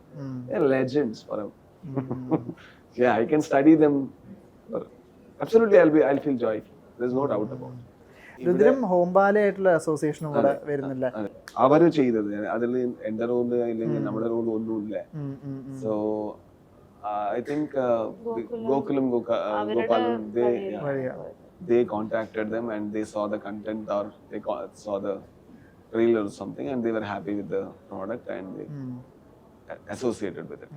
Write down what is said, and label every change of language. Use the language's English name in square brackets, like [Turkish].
[English] They're legends for them. Yeah, I can study them. Absolutely, I'll feel joyful. There's no doubt about it. [Malayalam] Rudram Hombale ആയിട്ടുള്ള അസോസിയേഷനും കൂടെ വരുന്നില്ല. അവര് ചെയ്തത് അതിൽ എന്റെ റോള് അല്ലെങ്കിൽ നമ്മുടെ റോള് ഒന്നുമില്ല. [English] So I think Gokulam Gopalam they contacted them and they saw the content or they saw the reel or something and they were happy with the product and they associated with it.